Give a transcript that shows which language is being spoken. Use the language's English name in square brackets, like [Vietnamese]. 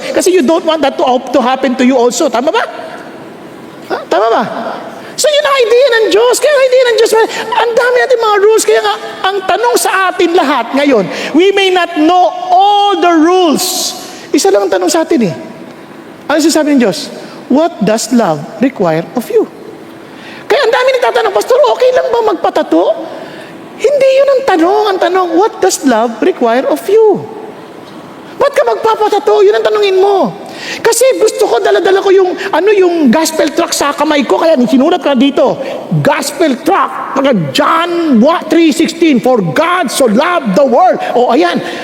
[English] Kasi you don't want that to happen to you also. [Filipino] Tama ba? Tama ba? So yun ang idea ng Diyos. Kaya ang idea ng Diyos, ang dami natin mga rules. Kaya nga, ang tanong sa atin lahat ngayon, [English] we may not know all the rules. [Filipino] Isa lang ang tanong sa atin eh. Ano sinasabi ng Diyos? [English] What does love require of you? [Filipino] Kaya ang dami nagtatanong, Pastor, okay lang ba magpatato? Hindi yun ang tanong. Ang tanong, [English] what does love require of you? [Filipino] Ba't ka magpapatato? Yun ang tanongin mo. Kasi gusto ko, dala-dala ko yung gospel tract sa kamay ko, kaya sinulat ka dito, gospel tract, John 3:16, [English] for God so loved the world. [Filipino] Ayan.